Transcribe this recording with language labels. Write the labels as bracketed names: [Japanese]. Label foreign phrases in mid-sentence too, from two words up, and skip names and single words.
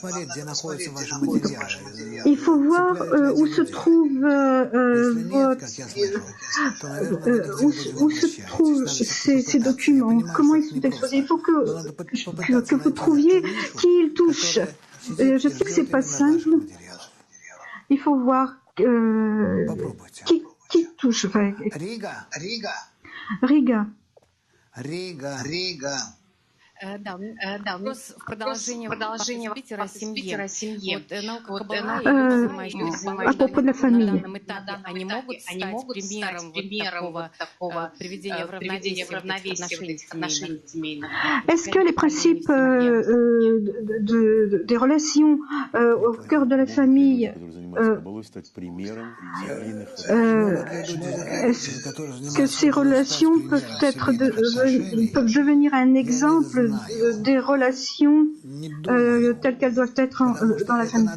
[French] Il faut voir où se trouvent ces documents, comment ils sont exposés. Il faut que vous trouviez qui ils touchent. Je sais que c'est pas simple. Il faut voir qui touche. Enfin, [Russian] Рига. Да, вопрос в продолжение Питера о семье. [French] À propos de la famille. [Russian] Они могут стать примером такого приведения в равновесие отношений семейных. [French] Est-ce que les principes des relations au cœur de la famille est-ce que ces relations peuvent devenir un exemple des relations telles qu'elles doivent être dans la famille?